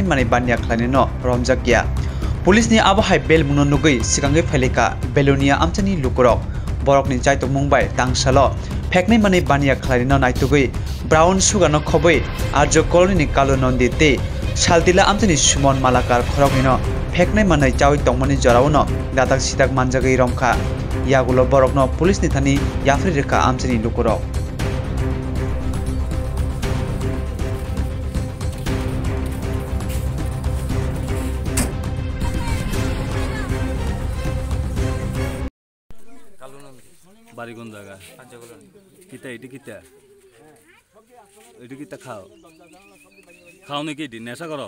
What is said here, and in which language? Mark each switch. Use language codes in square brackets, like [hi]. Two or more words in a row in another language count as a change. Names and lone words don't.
[trp] मानि बानिया खालिनो रमजाकिया पुलिस नि आबहाय बेल मुनो नुगै सिगांगै फैलेका बेलोनिया आमचानि लुकरक बरकनि जायतो मुंबाई तांसालो फेगनाय मानि बानिया खालिनो नायतुगै ब्राउन सुगानो खबै आर्य कलनि कालो नन्दिते सालतिला आमचानि सुमन मालाकार खरगनिनो फेगनाय मानै जावै तंमनि जरावनो दादाक सिदाक मानजागै रमखा यागुलो बरकनो पुलिस नि थानि याफ्रि रेखा आमचानि लुकरक [syl] বাড়ি কোন জায়গা কিতা এটি কিতা এটি কিতা খাও খাও নাকি এটি নেশা করো